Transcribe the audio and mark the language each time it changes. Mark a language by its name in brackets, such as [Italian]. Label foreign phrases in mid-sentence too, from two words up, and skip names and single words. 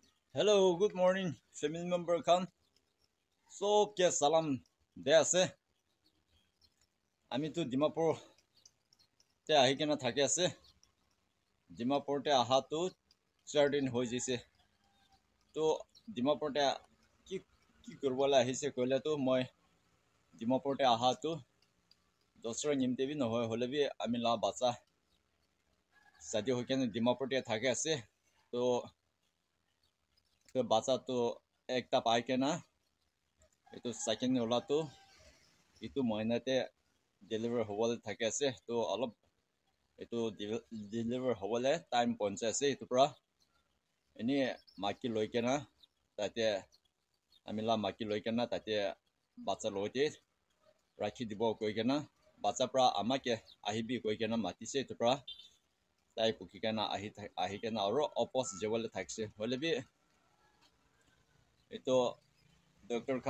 [English] Hello, good morning, family member Khan. [Naga Pidgin] So, ke salam de ase. Ami tu Dimapur te ahi kena thake ase. Dimapur te aha tu 4 দিন হৈ jise. To Dimapur te ki ki kurbala ahise koile tu moi Dimapur te aha tu dosra nimte bi nohoy hole bi ami la bacha sadi hoi kena Dimapur te thake ase. To bacha tu ekta pai kena etu second ola tu itu moinate deliver hobole thake ase to alop etu deliver hobole time ponche ase itu pra ini maki loikena tate amila maki loikena tate bacha loite rakhi dibo koikena bacha pra amake ahibi koikena matise itu pra tai pukikena ahikena aro opos jewole thakse holebi itu doctor khan